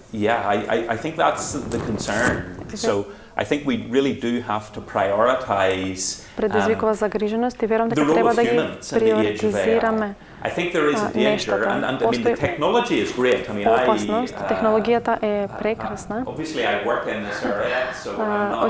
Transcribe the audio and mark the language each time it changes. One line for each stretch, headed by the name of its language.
English: Yeah, I think that's the concern. So I think we really do have to prioritize
Macedonian: предизвикува загриженост и верувам дека треба да ги приоритизираме.
English: I think there is a danger, and I mean the technology is great. I mean,
Macedonian: опасност, технологијата е прекрасна.
English: Obviously, I work in this area, so I'm not.